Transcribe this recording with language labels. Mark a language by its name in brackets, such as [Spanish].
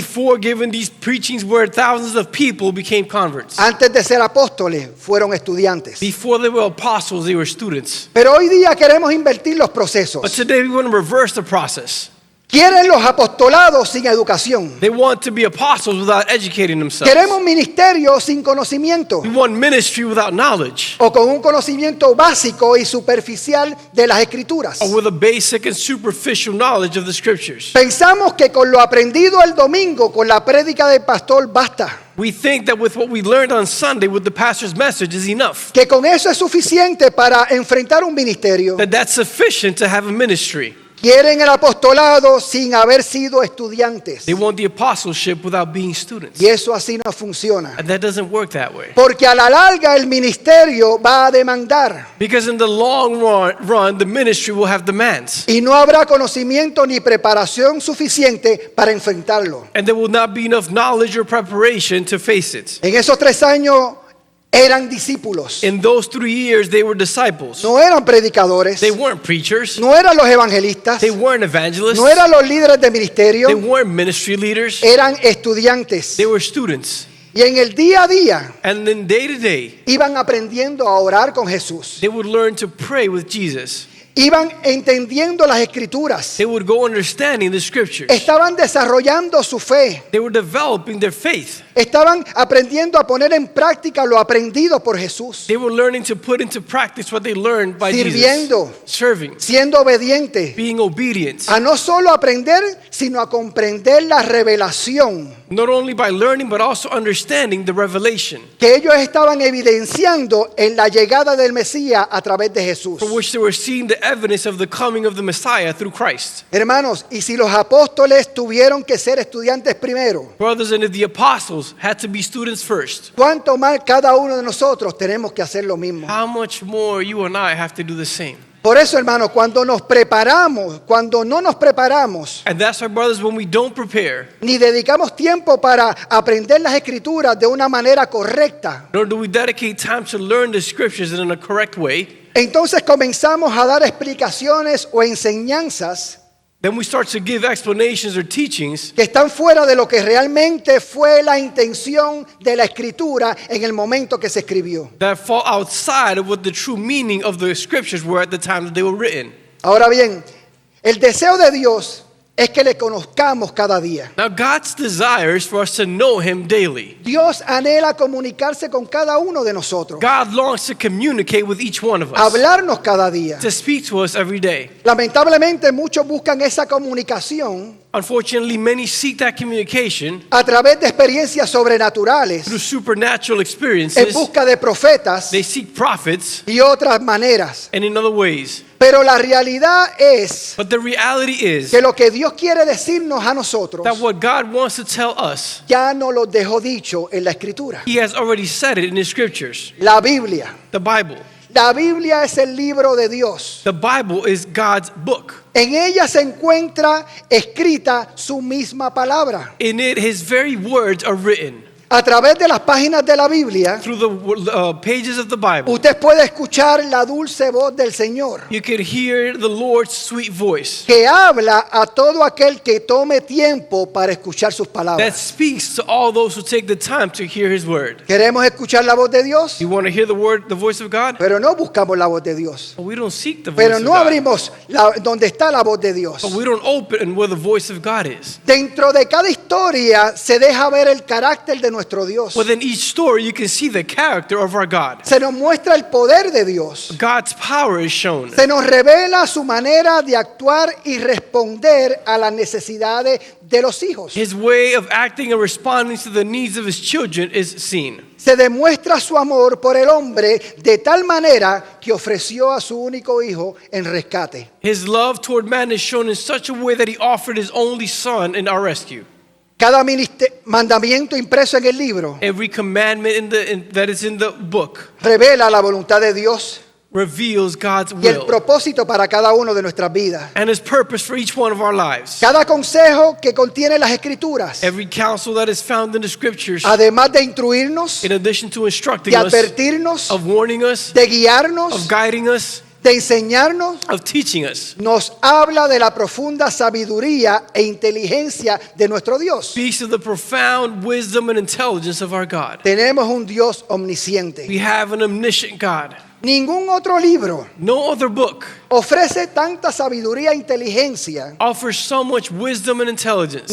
[English] Before giving these preachings where thousands of people became converts. [Spanish] Antes de ser apóstoles, fueron estudiantes. [English] Before they were apostles, they were students. [Spanish] Pero hoy día queremos invertir los [English] But [Spanish] procesos. [English] today we want to reverse the process. [Spanish] Quieren los apostolados sin educación. [English] They want to be apostles without educating themselves. [Spanish] Queremos ministerios sin conocimiento. [English] We want ministry without knowledge, [Spanish] O con un conocimiento básico y superficial de las escrituras. [English] or with a basic and superficial knowledge of the scriptures. [Spanish] Pensamos que con lo aprendido el domingo, con la prédica del pastor, basta. [English] We think that with what we learned on Sunday with the pastor's message is enough. [Spanish] Que con eso es suficiente para enfrentar un ministerio. [English] That that's sufficient to have a ministry. [Spanish] Quieren el apostolado sin haber sido estudiantes. [English] They want the apostleship without being students. [Spanish] Y eso así no funciona. [English] And that doesn't work that way. [Spanish] Porque a la larga el ministerio va a demandar. [English] Because in the long run, the ministry will have demands. [Spanish] Y no habrá conocimiento ni preparación suficiente para enfrentarlo. [English] And there will not be enough knowledge or preparation to face it. [Spanish] En esos 3 años eran discípulos. [English] In those 3 years, they were disciples. [Spanish] No eran predicadores. [English] They weren't preachers. [Spanish] No eran los evangelistas. [English] They weren't evangelists. [Spanish] No eran los líderes de [English] They [Spanish] ministerio. [English] weren't ministry leaders. [Spanish] Eran estudiantes. [English] They were students. [Spanish] Y en el día a día [English] And then day to day, [Spanish] iban aprendiendo a orar con Jesús. [English] they would learn to pray with Jesus. [Spanish] Iban entendiendo las escrituras. [English] They would go understanding the scriptures. [Spanish] Estaban desarrollando su fe. [English] They were developing their faith. [Spanish] Estaban aprendiendo a poner en práctica lo aprendido por Jesús. [English] They were learning to put into practice what they learned by [Spanish] Sirviendo. [English] Jesus. Serving, [Spanish] Siendo obedientes. [English] being obedient. [Spanish] A no solo aprender, sino a comprender la revelación [English] Not only by learning, but also understanding the revelation [Spanish] que ellos estaban evidenciando en la llegada del Mesías a través de Jesús. [English] for which they were seeing the evidence of the coming of the Messiah through Christ. [Spanish] Hermanos, y si los apóstoles tuvieron que ser estudiantes primero, [English] Brothers, and if the apostles had to be students first, [Spanish] ¿cuánto más cada uno de nosotros tenemos que hacer lo mismo? [English] how much more you and I have to do the same? [Spanish] Por eso, hermanos, cuando nos preparamos, cuando no nos preparamos, [English] And that's why, brothers, when we don't prepare, [Spanish] ni dedicamos tiempo para aprender las escrituras de una manera correcta, [English] nor do we dedicate time to learn the scriptures in a correct way, [Spanish] entonces comenzamos a dar explicaciones o enseñanzas [English] then we start to give explanations or teachings [Spanish] que están fuera de lo que realmente fue la intención de la escritura en el momento que se escribió. [English] that fall outside of what the true meaning of the scriptures were at the time that they were written. [Spanish] Ahora bien, el deseo de Dios es que le conozcamos cada día. [English] Now, God's desire is for us to know Him daily. [Spanish] Dios anhela comunicarse con cada uno de nosotros, [English] God longs to communicate with each one of us, [Spanish] hablarnos cada día. [English] to speak to us every day. [Spanish] Lamentablemente muchos buscan esa comunicación [English] Unfortunately, many seek that communication [Spanish] a través de experiencias sobrenaturales, [English] through supernatural [Spanish] en [English] experiences. [Spanish] busca de profetas [English] They seek prophets [Spanish] y otras maneras. [English] and in other ways. [Spanish] Pero la realidad es [English] But the reality is [Spanish] que lo que Dios quiere decirnos a nosotros [English] that what God wants to tell us, [Spanish] ya no lo dejó dicho en la Escritura. [English] He has already said it in His scriptures. [Spanish] La Biblia. [English] The Bible. [Spanish] La Biblia es el libro de Dios. [English] The Bible is God's book. [Spanish] En ella se encuentra escrita su misma palabra. [English] In it, His very words are written. [Spanish] A través de las páginas de la Biblia, [English] Through the pages of the Bible, [Spanish] usted puede escuchar la dulce voz del Señor, [English] you can hear the Lord's sweet voice [Spanish] que habla a todo aquel que tome tiempo para escuchar sus [English] that [Spanish] palabras. [English] speaks to all those who take the time to hear His word. [Spanish] Queremos escuchar la voz de Dios, [English] You want to hear the voice of God? [Spanish] pero no buscamos la voz de Dios. [English] But we don't seek the voice [Spanish] Pero [English] of [Spanish] no [English] God. [Spanish] abrimos donde está la voz de Dios. [English] But we don't open where the voice of God is. [Spanish] Dentro de cada historia se deja ver el carácter de nuestro Dios. [English] Within each story, you can see the character of our God. [Spanish] Se nos muestra el poder de Dios. [English] God's power is shown. [Spanish] Se nos revela su manera de actuar y responder a las necesidades de los hijos. [English] His way of acting and responding to the needs of His children is seen. [Spanish] Se demuestra su amor por el hombre de tal manera que ofreció a su único hijo en rescate. [English] His love toward man is shown in such a way that He offered His only Son in our rescue. [Spanish] Cada mandamiento impreso en el libro [English] Every commandment that is in the book [Spanish] revela la voluntad de Dios [English] reveals God's [Spanish] y el [English] will [Spanish] propósito para cada uno de nuestras vidas. [English] and His purpose for each one of our lives. [Spanish] Cada consejo que contiene las escrituras, [English] Every counsel that is found in the scriptures, [Spanish] además de instruirnos, [English] in addition to instructing [Spanish] de [English] us, [Spanish] advertirnos, [English] of warning us, [Spanish] de guiarnos, [English] of guiding us, [Spanish] de enseñarnos, [English] of teaching us, [Spanish] nos habla de la profunda sabiduría e inteligencia de nuestro Dios. [English] speaks of the profound wisdom and intelligence of our God. [Spanish] Tenemos un Dios omnisciente. [English] We have an omniscient God. [Spanish] Ningún otro libro [English] No other book [Spanish] ofrece tanta sabiduría e inteligencia, [English] offers so much wisdom and intelligence,